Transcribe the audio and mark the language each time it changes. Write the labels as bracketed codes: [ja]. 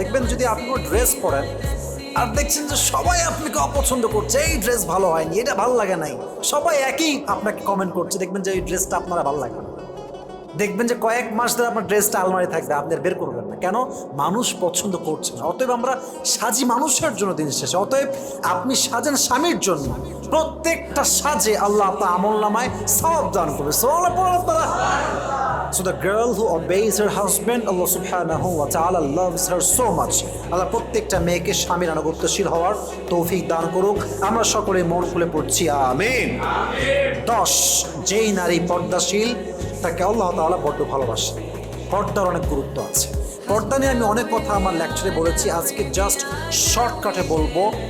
[bn] দেখবেন যদি আপনি ড্রেস পরেন আর দেখছেন যে সবাই আপনাকে অপছন্দ করছে, এই ড্রেস ভালো হয়নি, এটা ভালো লাগে নাই, সবাই একই আপনাকে কমেন্ট করছে, দেখবেন যে এই ড্রেসটা আপনারা ভালো লাগে না। দেখবেন যে কয়েক মাস ধরে আপনার ড্রেসটা আলমারি থাকবে, আপনি বের করবেন না, কেন? মানুষ পছন্দ করছে না। অতএব আমরা সাজি মানুষের জন্য দিন শেষে, অতএব আপনি সাজেন স্বামীর জন্য, প্রত্যেকটা সাজে আল্লাহ আপনার আমল নামায় সওয়াব দান করবে। সুবহানাল্লাহ পড়ুন আপনারা। [en] So the girl who obeys her husband, Allah subhanahu wa ta'ala loves her so much. [bn] আল্লাহ প্রত্যেকটা মেয়েকে স্বামীর আনুগত্যশীল হওয়ার তৌফিক দান করুক। আমরা সকলে মন খুলে পড়ছি আমিন। 10, যেই নারী পর্দাশীল, তাকে আল্লাহ তাআলা বড্ড ভালোবাসে। পর্দার অনেক গুরুত্ব আছে। পর্দা নিয়ে আমি অনেক কথা আমার লেকচারে বলেছি, আজকে জাস্ট শর্টকাটে বলবো।